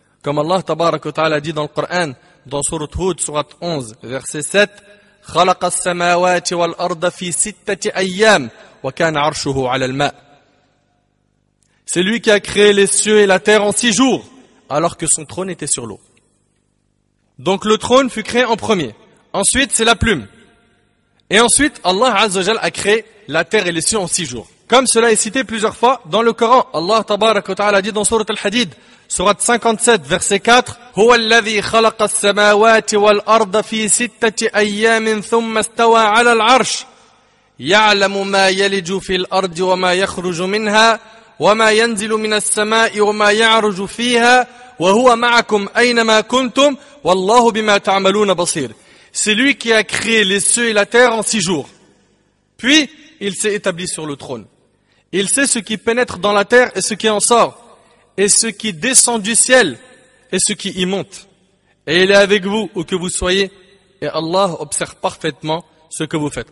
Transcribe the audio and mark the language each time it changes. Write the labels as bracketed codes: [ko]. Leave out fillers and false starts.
[fr] Comme Allah Tabaraka wa Ta'ala dit dans le Coran, dans Sourate Hud, Sourate 11, verset 7, [ar] خلق السماوات والأرض في 6 أيام وكان عرشه على الماء. [fr] C'est lui qui a créé les cieux et la terre en 6 jours, alors que son trône était sur l'eau. Donc le trône fut créé en premier. Ensuite, c'est la plume. Et ensuite, Allah Azza wa Jalla a créé la terre et les cieux en 6 jours. Comme cela est cité plusieurs fois dans le Coran, Allah Tabaraka wa Ta'ala dit dans Sourate Al-Hadid, Sourate 57, verset 4, [ar] هو الذي خلق السماوات والأرض في 6 أيام ثم استوى على العرش يعلم ما يلج في الأرض وما يخرج منها وما ينزل من السماء وما يعرج فيها وهو معكم أينما كنتم والله بما تعملون بصير. [fr] C'est lui qui a créé les cieux et la terre en 6 jours. Puis, il s'est établi sur le trône. Il sait ce qui pénètre dans la terre et ce qui en sort, et ce qui descend du ciel et ce qui y monte. Et il est avec vous où que vous soyez, et Allah observe parfaitement ce que vous faites.